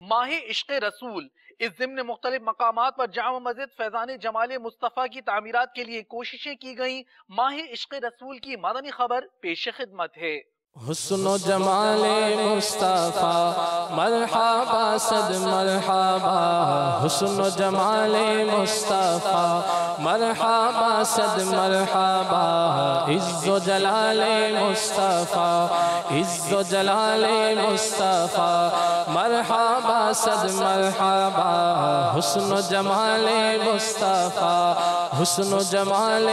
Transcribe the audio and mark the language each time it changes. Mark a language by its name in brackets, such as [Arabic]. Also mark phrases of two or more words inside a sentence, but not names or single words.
[Urdu] ماہ عشق رسول، اس ضمن مختلف مقامات پر جامع مسجد فیضان جمال مصطفیٰ کی تعمیرات کے لیے کوششیں کی گئیں۔ ماہ عشق رسول کی مدنی خبر پیش خدمت ہے۔ حسن و جمال مصطفیٰ مرحبا صد مرحبا، حسن و جمال مصطفیٰ مرحبا صد مرحبا، عز و جلال مصطفیٰ عز و جلال مصطفیٰ مرحبا صد مرحبا، حسن و جمال مصطفیٰ حسن و جمال